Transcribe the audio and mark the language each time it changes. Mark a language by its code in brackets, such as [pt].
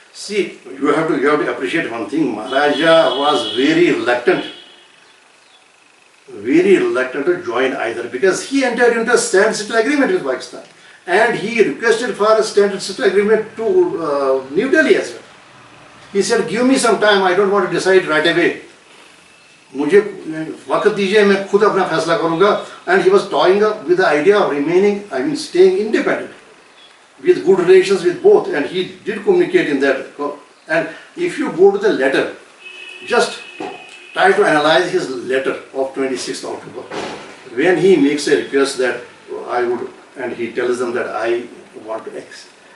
[en] See, you have to appreciate one thing. Maharaja was very reluctant to join either, because he entered into a standstill agreement with Pakistan. And he requested for a standstill agreement to New Delhi as well. He said, give me some time, I don't want to decide right away. [hi] मुझे वक्त दीजिए, मैं खुद अपना फैसला करूँगा. [en] And he was toying up with the idea of remaining, staying independent, with good relations with both, and he did communicate in that. And if you go to the letter, just try to analyze his letter of 26th October, when he makes a request that I would, and he tells them that I want to X.